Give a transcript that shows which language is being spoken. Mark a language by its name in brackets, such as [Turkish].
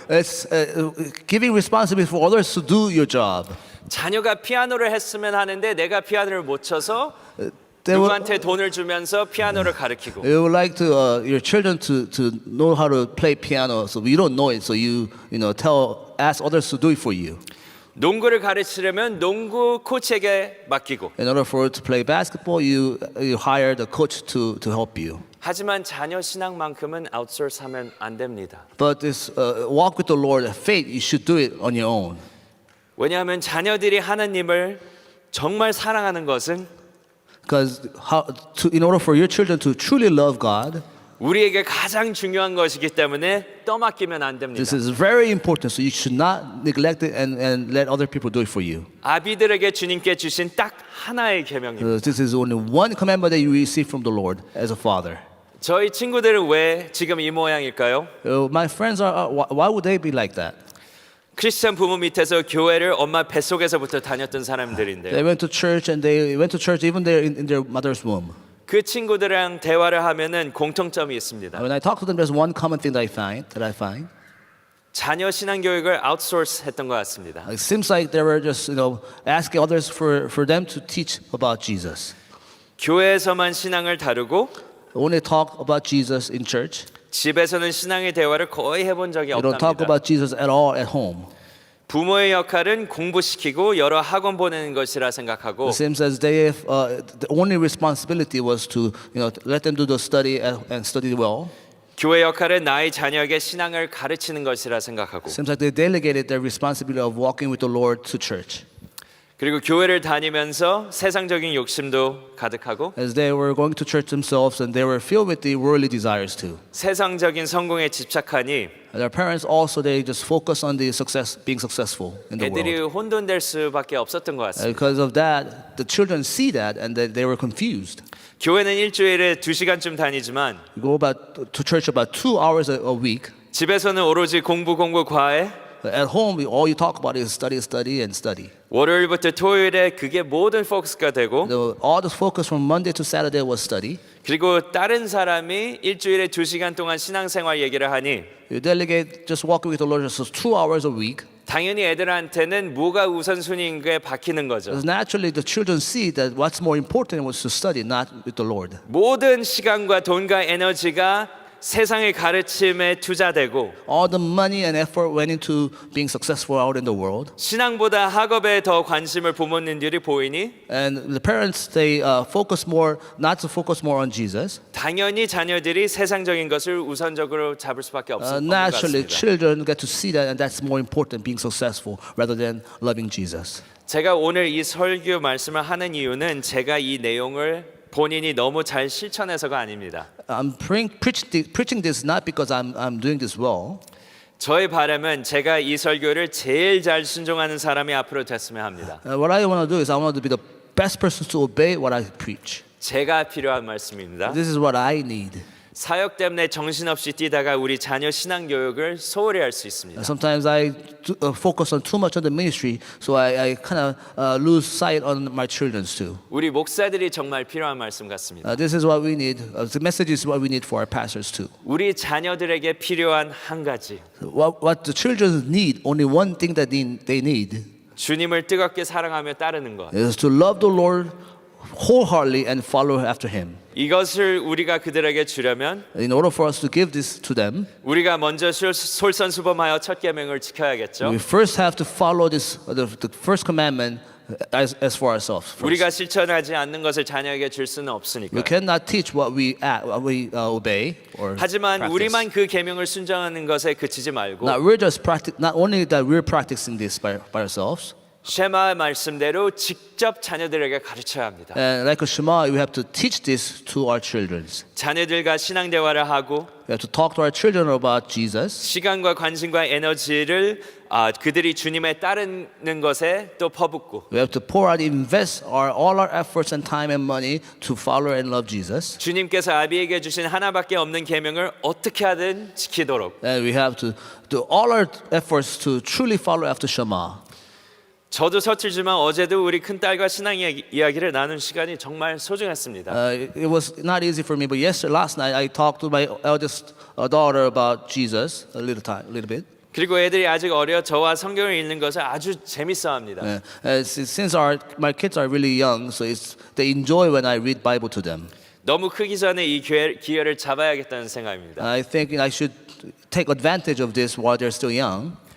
[English] It's giving responsibility for others to do your job. [Korean] 자녀가 피아노를 했으면 하는데 내가 피아노를 못 쳐서 [English] They would, [Korean] 누구한테 돈을 주면서 피아노를 가르치고. [English] you would like to your children to know how to play piano, so you don't know it, so you ask others to do it for you. [Korean] 농구를 가르치려면 농구 코치에게 맡기고. [English] In order for to play basketball, you hire the coach to help you. [Korean] 하지만 자녀 신앙만큼은 아웃소스하면 안 됩니다. [English] But this walk with the Lord, faith, you should do it on your own. [Korean] 왜냐하면 자녀들이 하나님을 정말 사랑하는 것은 [English] Because in order for your children to truly love God, [Korean] 우리에게 가장 중요한 것이기 때문에 떠맡기면 안 됩니다. [English] this is very important. So you should not neglect it and let other people do it for you. [Korean] 아비들에게 주님께 주신 딱 하나의 계명입니다. [English] This is only one commandment that you receive from the Lord as a father. [Korean] 저희 친구들은 왜 지금 이 모양일까요? [English] My friends why would they be like that? [Korean] 크리스찬 부모 밑에서 교회를 엄마 뱃속에서부터 다녔던 [English] They [Korean] 사람들인데요. [English] went to church and they went to church even there in their mother's womb. [Korean] 그 친구들이랑 대화를 하면은 공통점이 있습니다. [English] When I talk to them, there's one common thing that I find. [Korean] 자녀 신앙 교육을 아웃소스 했던 것 같습니다. [English] It seems like they were just asking others for them to teach about Jesus. [Korean] 교회에서만 신앙을 다루고 [English] Only talk about Jesus in church. [Korean] 집에서는 신앙의 대화를 거의 해본 적이 [English] They don't talk [Korean] 없답니다. [English] about Jesus at all at home. [Korean] 부모의 역할은 공부시키고 여러 학원 보내는 것이라 생각하고 [English] It seems as they have, the only responsibility was to let them do the study and study well. [Korean] 교회 역할은 나의 자녀에게 신앙을 가르치는 것이라 생각하고 [English] Seems like they delegated their responsibility of walking with the Lord to church. [Korean] 그리고 교회를 다니면서 세상적인 욕심도 가득하고 [English] As they were going to church themselves and they were filled with the worldly desires too. [Korean] 세상적인 성공에 집착하니 [English] And their parents also they just focus on the success, being successful in the [Korean] 애들이 [English] world. [Korean] 혼돈될 수밖에 없었던 것 같습니다. [English] Because of that, the children see that and they were confused. [Korean] 교회는 일주일에 2시간쯤 다니지만 [English] You go to church about 2 hours a week. [Korean] 집에서는 오로지 공부 과외 [English] At home, all you talk about is study, study, and study. [Korean] 월요일부터 토요일에 그게 모든 포커스가 되고 [English] All the focus from Monday to Saturday was study. [Korean] 그리고 다른 사람이 일주일에 2시간 동안 신앙생활 얘기를 하니 [English] You delegate just walking with the Lord just 2 hours a week. [Korean] 당연히 애들한테는 뭐가 우선순위인가에 박히는 거죠. [English] Because naturally, the children see that what's more important was to study, not with the Lord. [Korean] 모든 시간과 돈과 에너지가 세상의 가르침에 투자되고 [English] All the money and effort went into being successful out in the world. [Korean] 신앙보다 학업에 더 관심을 부모님들이 보이니 [English] And the parents, they focus more, not to focus more on Jesus. [Korean] 당연히 자녀들이 세상적인 것을 우선적으로 잡을 수밖에 없는 것 [English] Naturally, [Korean] 같습니다. [English] children get to see that, and that's more important, being successful, rather than loving Jesus. [Korean] 제가 오늘 이 설교 말씀을 하는 이유는 제가 이 내용을 본인이 너무 잘 실천해서가 아닙니다. [English] I'm preaching this not because I'm doing this well. [Korean] 저의 바람은 제가 이 설교를 제일 잘 순종하는 사람이 앞으로 됐으면 합니다. [English] What I want to do is I want to be the best person to obey what I preach. [Korean] 제가 필요한 말씀입니다. [English] This is what I need. [Korean] 사역 때문에 정신없이 뛰다가 우리 자녀 신앙 교육을 소홀히 할 수 있습니다. [English] Sometimes I focus on too much on the ministry, so I kind of lose sight on my children's too. [Korean] 우리 목사들이 정말 필요한 말씀 같습니다. [English] This is what we need. The message is what we need for our pastors too. [Korean] 우리 자녀들에게 필요한 한 가지. [English] What the children need, only one thing that they need [Korean] 주님을 뜨겁게 사랑하며 따르는 것. [English] is to love the Lord wholeheartedly and follow after Him. [Korean] 이것을 우리가 그들에게 주려면 [English] In order for us to give this to them, [Korean] 우리가 먼저 솔선수범하여 첫 계명을 지켜야겠죠. [English] we first have to follow this, the first commandment as for ourselves. First. [Korean] 우리가 실천하지 않는 것을 자녀에게 줄 수는 [English] We [Korean] 없으니까. [English] cannot teach what we obey or [Korean] 하지만 [English] practice. [Korean] 우리만 그 계명을 순종하는 것에 그치지 말고 [English] Now we're just not only that we're practicing this by ourselves. [Korean] 쉐마의 말씀대로 직접 자녀들에게 가르쳐야 합니다. [English] And like a Shema, we have to teach this to our children. [Korean] 자녀들과 신앙 대화를 하고 [English] We have to talk to our children about Jesus. [Korean] 시간과 관심과 에너지를 그들이 주님에 따르는 것에 또 퍼붓고 [English] We have to pour out, invest all our efforts and time and money to follow and love Jesus. [Korean] 주님께서 아비에게 주신 하나밖에 없는 계명을 어떻게 하든 지키도록. [English] And we have to do all our efforts to truly follow after Shema. [Korean] 저도 서툴지만 어제도 우리 큰딸과 신앙 이야기를 나눈 시간이 정말 소중했습니다. [English] It was not easy for me, but last night I talked to my eldest daughter about Jesus a little bit. [Korean] 그리고 애들이 아직 어려 저와 성경을 읽는 것을 아주 재밌어합니다. [English] Since my kids are really young, so they enjoy when I read Bible to them. [Korean] 너무 크기 전에 이 기회를 잡아야겠다는 생각입니다. [English] I think I should take advantage of this while they're still young.